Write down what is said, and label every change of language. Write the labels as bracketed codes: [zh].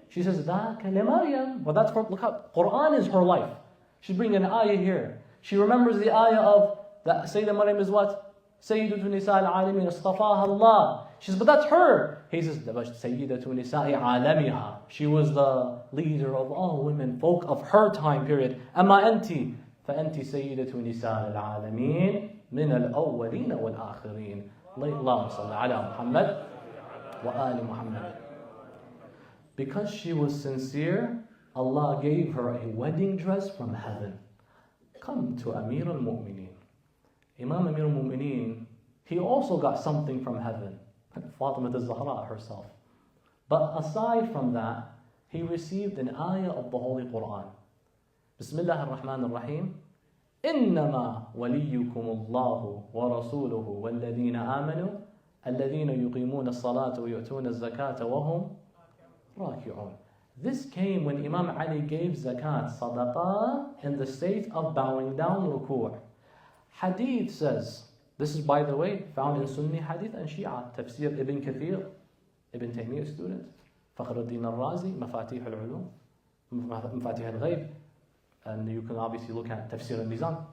[en] She says, [ar] ذَاكَ لِمَرْيَمْ. [en] Well, that's look how Quran is her life. She's bringing an ayah here. She remembers the ayah of that Sayyidah Maryam is what? Sayyidatu Nisa al-Alameen, istafaha Allah. She says, but that's her. He says, Sayyidatu Nisa alamiha. She was the leader of all women, folk of her time period. [ar] Amma anti, فأنت سيدة نساء العالمين من الأولين والآخرين. اللهم صل على محمد وآل محمد. [en] Because she was sincere, Allah gave her a wedding dress from heaven. Come to Amir al-Mu'mineen. Imam Amir al-Mu'mineen, he also got something from heaven. Fatimiyya al-Zahra herself. But aside from that, he received an ayah of the Holy Quran. [ar] Bismillah ar-Rahman ar-Rahim. إنما وليكم الله ورسوله والذين آمنوا الذين يقيمون الصلاة ويؤتون الزكاة وهم راكعون. [en] This came when Imam Ali gave zakat, sadaqah, in the state of bowing down, ruku'. Hadith says, this is by the way found in Sunni Hadith and Shia, Tafsir Ibn Kathir, Ibn Taymiyyah student, Fakhruddin al-Razi, Mafatih al-Ulum, Mafatih al-Ghayb, and you can obviously look at Tafsir al-Mizan.